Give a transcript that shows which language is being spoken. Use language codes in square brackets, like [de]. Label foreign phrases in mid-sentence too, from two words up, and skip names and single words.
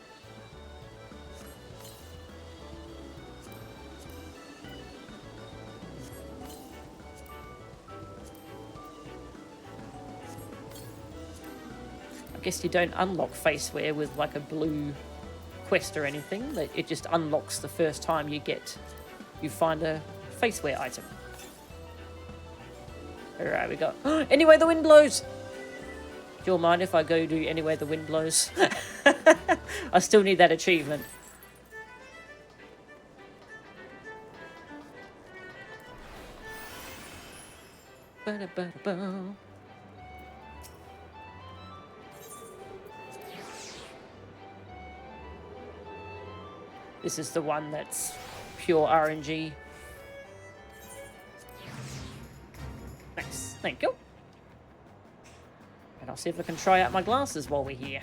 [en] I guess you don't unlock facewear with like a blue quest or anything. It just unlocks the first time you find a facewear item. Alright, we got Anywhere the Wind Blows. Do you all mind if I go do Anywhere the Wind Blows? I still need that achievement. Ba-da-ba-da-ba. This is the one that's pure RNG. Nice, thank you. And I'll see if I can try out my glasses while we're here.